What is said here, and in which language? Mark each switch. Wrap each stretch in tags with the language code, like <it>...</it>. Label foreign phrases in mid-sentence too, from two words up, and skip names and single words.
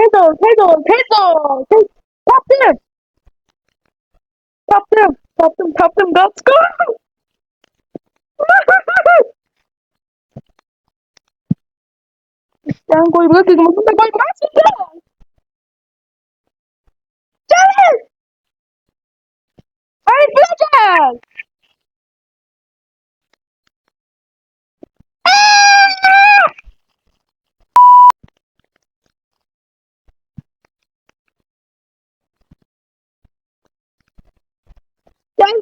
<az>Tez ol. Tapdım. Tapdım.</az> <en>Let's go.</en> <tr>Sen koy buna kızmasın da koymazsın da. Gel. Hayır bırak. Geldi.</tr>